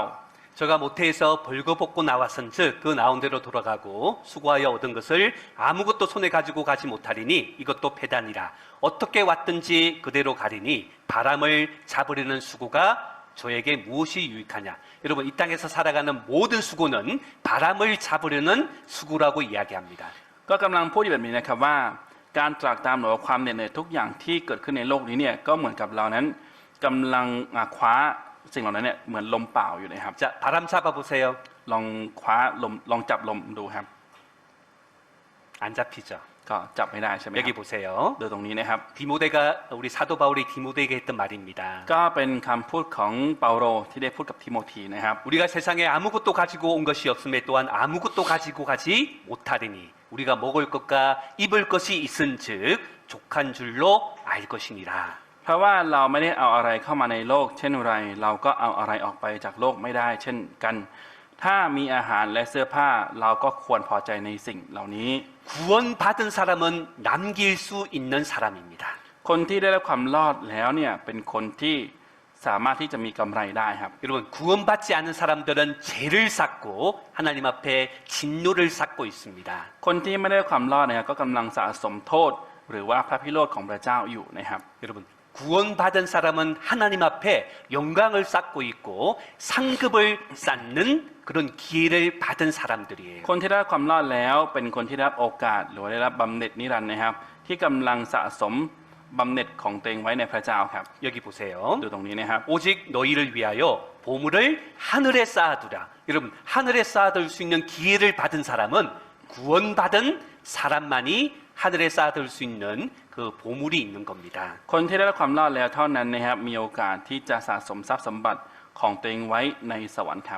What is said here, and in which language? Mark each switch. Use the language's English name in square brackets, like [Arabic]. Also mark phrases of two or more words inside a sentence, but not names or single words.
[Korean] 저가 모태에서 벌거벗고 나왔은즉 그 나온 대로 돌아가고 수고하여 얻은 것을 아무것도 손에 가지고 가지 못하리니 이것도 배단이라. 어떻게 왔든지 그대로 가리니 바람을 잡으려는 수고가 저에게 무엇이 유익하냐. 여러분, 이 땅에서 살아가는 모든 수고는 바람을 잡으려는 수고라고 이야기합니다. [Thai] ก็กำลังพูดอยู่แบบนี้นะครับว่าการตรากตามหรือว่าความเหน็ดเหนื่อยทุกอย่างที่เกิดขึ้นในโลกนี้เนี่ยก็เหมือนกับเรานั้นกำลังคว้าสิ่งเหล่านั้นเนี่ยเหมือนลมเปล่าอยู่นะครับ [Korean] 자, 바람 잡아보세요. [Thai] ลองคว้าลมลองจับลมดูครับ [Korean] 안 잡히죠. [Thai] ก็จับไม่ได้ใช่ไหมค [Korean] 여기 [Thai] รับ [Korean] 보세요. [Thai] ดูตรงนี้นะครับ [Korean] 디모데가 우리 사도 바울이 디모데에게 했던 말입니다. [Thai] ก็เป็นคำพูดของเปาโลที่ได้พูดกับทิโมธีนะครับ [Korean] 우리가 세상에 아무것도 가지고 온 것이 없음에 또한 아무것도 가지고 가지 못하리니 우리가 먹을 것과 입을 것이 있은즉 족한 줄로 알 것이니라. [Thai] เพราะว่าเราไม่ได้เอาอะไรเข้ามาในโลก เช่นไรเราก็เอาอะไรออกไปจากโลกไม่ได้ เช่นกัน ถ้ามีอาหารและเสื้อผ้าเราก็ควรพอใจในสิ่งเหล่านี้ [Korean] 구원받은 사람은 남길 수 있는 사람입니다. [Thai] คนที่ได้รับความรอดแล้วเนี่ยเป็นคนที่สามารถที่จะมีกำไรได้ครับ [Korean] 여러분, 구원받지 않은 사람들은 죄를 쌓고 하나님 앞에 진노를 쌓고 있습니다. [Thai] คนที่ไม่ได้รับความรอดนะครับก็กำลังสะสมโทษ หรือว่าพระพิโรธของพระเจ้าอยู่นะครับ [Korean] 여러분, 구원받은 사람은 하나님 앞에 영광을 쌓고 있고 상급을 쌓는 그런 기회를 받은 사람들이에요. [Thai] คนที่ได้รับความรอดแล้วเป็นคนที่ได้รับโอกาสหรือว่าได้รับบำเหน็จนิรันดร์นะครับ ที่กำลังสะสมบำเหน็จของตัวเองไว้ในพระเจ้าครับ [Korean] 여기 보세요. [Thai] ดูตรงนี้นะครับ [Korean] 오직 너희를 위하여 보물을 하늘에 쌓아두라. 여러분, 하늘에 쌓아둘 수 있는 기회를 받은 사람은 구원받은 사람만이 하늘에 쌓아둘 수 있는 그 보물이 있는 겁니다. [Thai] คนที่ได้รับความรอดแล้วเท่านั้นนะครับมีโอกาสที่จะสะสมทรัพย์สมบัติของตัวเองไว้ในสวรรค์ครับ